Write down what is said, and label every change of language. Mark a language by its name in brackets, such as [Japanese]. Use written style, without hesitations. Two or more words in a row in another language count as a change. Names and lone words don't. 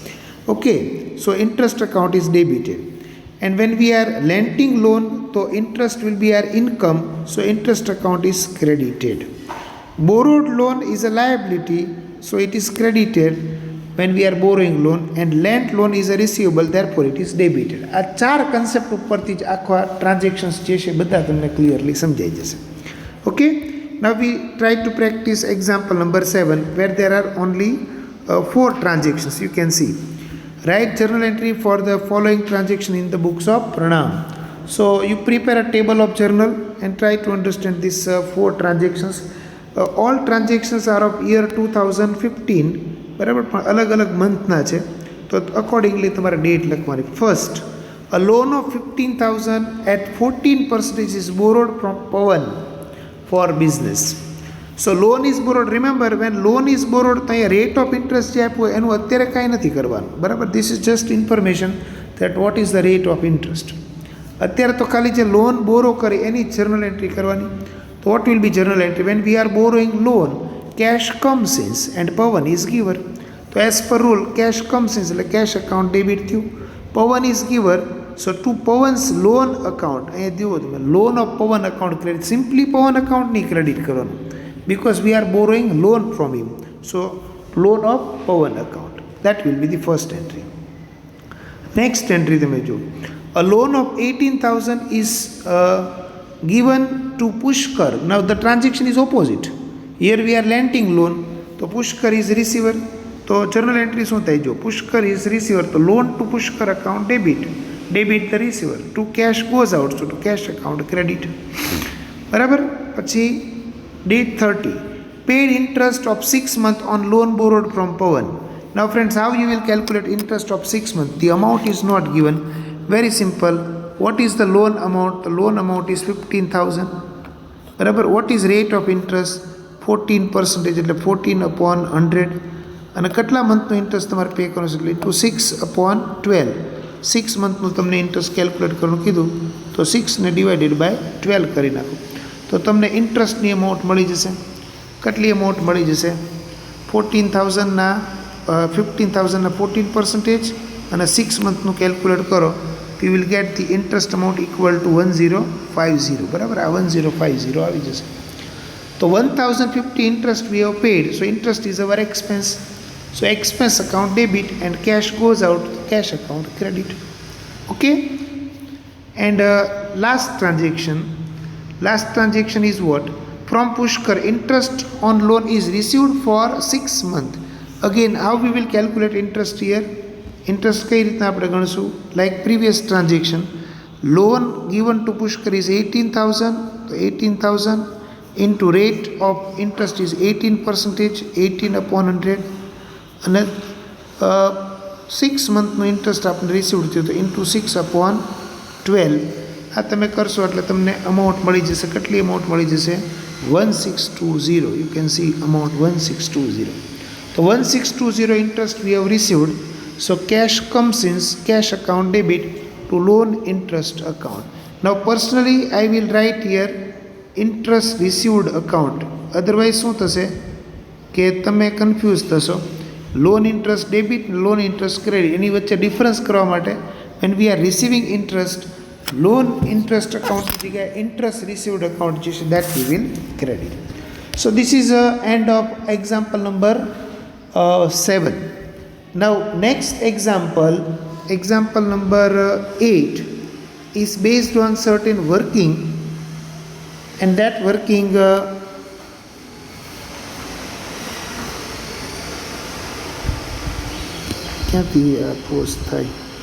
[English] So interest account is debited. And when we are lending loan, the interest will be our income, so interest account is credited. Borrowed loan is a liability, so it is credited when we are borrowing loan, and lent loan is a receivable, therefore it is debited. [Gujarati] આ 4 concept ઉપરથી જ આખા transactions જે છે બધા તમને clearly સમજાઈ જશે. [English] Now we try to practice example number 7 where there are only 4 transactions. You can see. Write journal entry for the following transaction in the books of Pranam. So you prepare a table of journal and try to understand these 4 transactions. All transactions are of year 2015, [Gujarati] બરાબર, પણ અલગ મંથના છે, તો અકોર્ડિંગલી તમારે ડેટ લખવાની. ફર્સ્ટ, [English] a loan of 15,000 at 14% is borrowed from Pawan for business. So loan is borrowed. Remember, when loan is borrowed, [Gujarati] તો અહીંયા [English] rate of interest [Gujarati] જે આપ્યું એનું અત્યારે કાંઈ નથી કરવાનું, બરાબર. [English] This is just information that what is the rate of interest. [Gujarati] અત્યારે તો ખાલી જે [English] loan borrow [Gujarati] કરે એની [English] journal entry [Gujarati] કરવાની. [English] So what will be journal entry? When we are borrowing loan, cash comes in and Pawan is giver. So as per rule, cash comes in, like cash account debit thyu. Pawan is giver. So to Pawan's loan account, loan of Pawan account credit. Simply Pawan account ni credit karanu, because we are borrowing loan from him. So loan of Pawan account. That will be the first entry. Next entry [Gujarati] તમે જો, [English] a loan of 18,000 is given to Pushkar. Now the transaction is opposite. Here we are lending loan, so Pushkar is receiver. So journal entry [Gujarati] શું થાય જો, [English] Pushkar is receiver, so loan to Pushkar account debit the receiver. To cash goes out, so to cash account credit. [Gujarati] બરાબર. [English] પછી date 30, paid interest of 6 months on loan borrowed from Pawan. Now friends, how you will calculate interest of 6 months? The amount is not given. Very simple. What is the loan amount? The loan amount is 15,000. બરાબર. What is rate of interest? 14%, [Gujarati] એટલે 14 upon 100. અને કેટલા મંથનો ઇન્ટરેસ્ટ તમારે પે કરવાનો છે એટલે [English] into 6 upon 12. [Gujarati] 6 મંથનું તમને ઇન્ટરેસ્ટ કેલ્ક્યુલેટ કરવાનું કીધું તો 6 ને [English] divided by 12 [Gujarati] કરી નાખો તો તમને ઇન્ટરેસ્ટની અમાઉન્ટ મળી જશે. કેટલી અમાઉન્ટ મળી જશે? 14,000ના 15,000ના 14% અને 6 મંથનું કેલ્ક્યુલેટ કરો તો [English] you will get the interest amount equal to 1050. [Gujarati] બરાબર, આ 1050 આવી જશે. [English] તો 1050 interest we have paid, so interest is our expense, so expense account debit and cash goes out, cash account credit. Okay, and last transaction is what? From Pushkar, interest on loan is received for 6 months. Again, how we will calculate interest here? [Gujarati] Interest કઈ રીતના આપણે ગણશું? [English] Like previous transaction, loan given to Pushkar is 18,000, તો 18,000 into rate of interest is 18%, 18 upon 100, [Gujarati] અને 6 મંથનું ઇન્ટરેસ્ટ આપણે રિસીવ થયું તો [English] into 6 upon 12. [Gujarati] આ તમે કરશો એટલે તમને અમાઉન્ટ મળી જશે. કેટલી અમાઉન્ટ મળી જશે? 1620. [English] you can see amount 1620. તો 1620 interest we have received, so cash comes in cash account debit to loan interest account. Now personally I will write here interest received account, otherwise [Gujarati] શું થશે કે તમે કન્ફ્યુઝ થશો. [English] loan interest debit, loan interest credit, [Gujarati] એની વચ્ચે ડિફરન્સ કરવા માટે [English] when we are receiving interest, loan interest account જગ્યાએ interest received account [Gujarati] જે છે [English] that we will credit. So this is end of example number 7. Now next example number 8 is based on certain working, and that working [Gujarati] ક્યાંથી પોસ્ટ થાય?